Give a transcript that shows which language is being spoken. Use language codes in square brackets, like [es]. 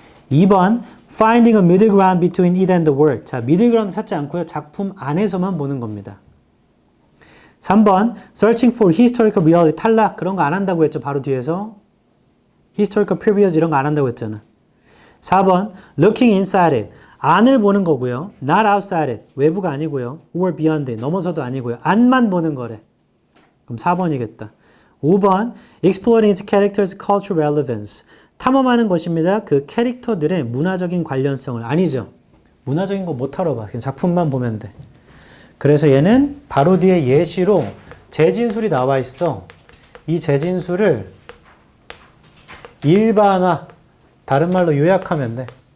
[ko] 2번. [en] Finding a middle ground between it and the work. [ko] 자, middle ground 찾지 않고요. 작품 안에서만 보는 겁니다. 3번. [en] Searching for historical reality. [ko] 탈락. 그런 거 안 한다고 했죠. 바로 뒤에서. historical periods 이런 거 안 한다고 했잖아. 4번. [en] Looking inside it. [ko] 안을 보는 거고요. [en] Not outside it. [ko] 외부가 아니고요. [en] Or beyond it. [ko] 넘어서도 아니고요. 안만 보는 거래. 그럼 4번이겠다. 5번. [en] Exploring its character's cultural relevance. [ko] 탐험하는 것입니다. 그 캐릭터들의 문화적인 관련성을. 아니죠. 문화적인 거 못하러 봐. 그냥 작품만 보면 돼. 그래서 얘는 바로 뒤에 예시로 재진술이 나와 있어. 이 재진술을 일반화, 다른 말로 요약하면 돼.